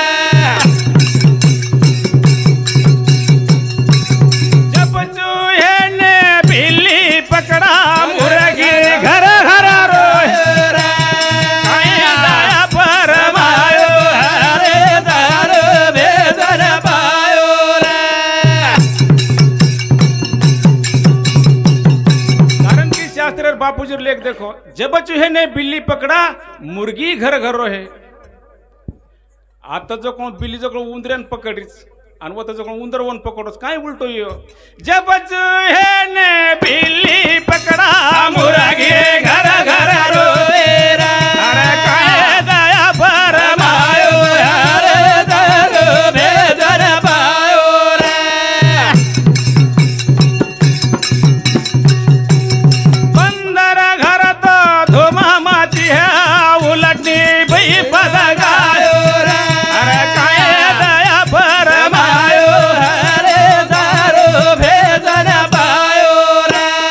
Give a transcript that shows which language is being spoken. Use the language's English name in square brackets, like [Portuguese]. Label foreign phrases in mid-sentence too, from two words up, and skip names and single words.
[Hindi] जब चूहे ने बिल्ली पकड़ा मुर्गी घर घर रोए रे काहे दया फरमायो हरि तारो भेदन पायो रे कारण की शास्त्र बापूजी लेख देखो जब चूहे ने बिल्ली पकड़ा मुर्गी घर घर रोहे [Marathi] आता जो कोण बिल्ली जो कोण उंदऱ्यान पकडीच आणि वो जो कोण उंदर वन पकडोस काय उलटो यो [Hindi] जब चूहे ने बिल्ली पकड़ा मुर्गी घर घर रोए रे अरे काहे दया फरमायो हरि तारो भेदन पायो रे बंदर घर तो धुमा माची है उलटनी भई पद गायो रे अरे काहे दया फरमायो हरि तारो भेदन पायो रे